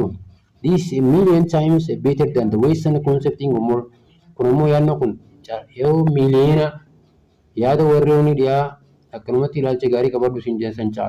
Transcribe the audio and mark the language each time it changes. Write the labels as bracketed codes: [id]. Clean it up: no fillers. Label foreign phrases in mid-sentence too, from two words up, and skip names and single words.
[en] This is a million times better than the Western concepting of more. [om] Kun immoo yaadna kun yoo miliyoona yaada warreen dhiyaa akkanumatti ilaalcha gaarii qabadhu siin jensan caala.